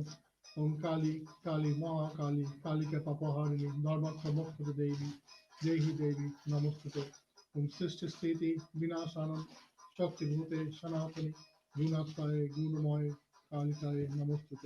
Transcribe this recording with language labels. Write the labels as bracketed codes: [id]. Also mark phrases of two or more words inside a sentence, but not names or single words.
[sa] ওং কালী কালী মহাকালী কালিকা পাপহারিণী ধর্মার্থ দেবী দেহি দেবী নমস্তুতে। ওং সৃষ্টি স্থিতি বিনাশানং শক্তিভূতে সনাতনী গুণাত্মায় গুণময় কালিকায় নমস্তুতে।